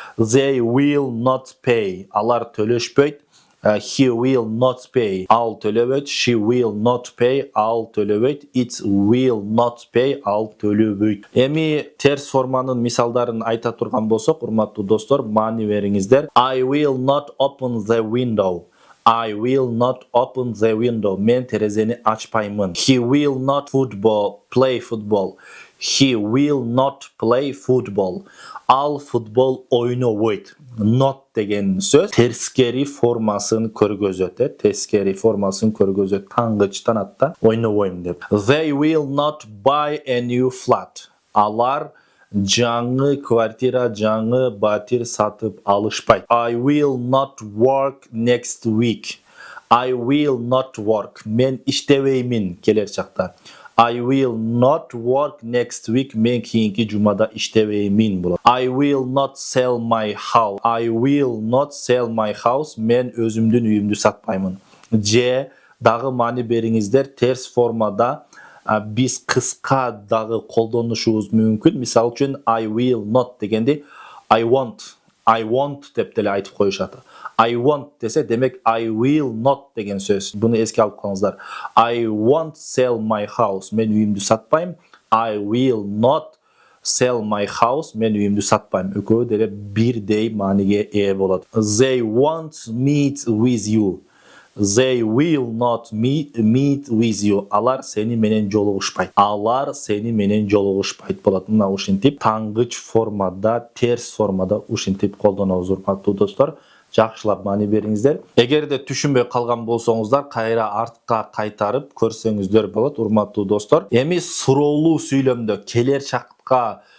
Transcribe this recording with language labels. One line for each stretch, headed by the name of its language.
English: They will not pay.
Kyrgyz: Алар төлөшпөйт.
English: He will not pay.
Kyrgyz: Ал төлөбөйт.
English: She will not pay. Ал төлөбөйт. It will not pay.
Kyrgyz: Ал төлөбөйт. Эми терс форманын мисалдарын айта турган болсок, урматтуу достор, маани бериңиздер.
English: I will not open the window. I will not open the window.
Kyrgyz: Мен терезени ачпаймын.
English: He will not play football. He will not play football.
Kyrgyz: Ал футбол ойнобойт. Not деген сөз терскери формасын көргөзөт. Терскери формасын көргөзөт. Таңгычтан атта ойнобойм деп.
English: They will not buy a new flat.
Kyrgyz: Алар жаңы квартира, жаңы батир сатып алышпайт.
English: I will not work next week. I will not work.
Kyrgyz: Мен иштебеймин келер чакта.
English: I will not work next week.
Kyrgyz: Мен кийинки жумада иштебеймин болот.
English: I will not sell my house. I will not sell my house.
Kyrgyz: Мен өзүмдүн үйүмдү сатпаймын. Же дагы маани бериңиздер, терс формада биз кыска дагы колдонушубуз мүмкүн. Мисалы үчүн
English: I will not
Kyrgyz: дегенди
English: I want
Kyrgyz: деп деле айтып коюшат.
English: I want
Kyrgyz: десе демек
English: I will not
Kyrgyz: деген сөз. Буну эске алып коюңуздар.
English: I won't sell my house.
Kyrgyz: Мен үйүмдү сатпайм.
English: I will not sell my house. Мен үйүмдү сатпайм.
Kyrgyz: Экөө деле бирдей мааниге ээ болот.
English: They won't meet with you. They will not meet with you.
Kyrgyz: Алар сени менен жолугушпайт. Алар сени менен жолугушпайт болот. Мына ушинтип таңгыч формада, терс формада ушинтип колдонобуз, урматтуу достор. Жакшылап маани бериңиздер. Эгерде түшүнбөй калган болсоңуздар, кайра артка кайтарып көрсөңүздөр болот, урматтуу достор. Эми суроолуу сүйлөмдө, келер чакка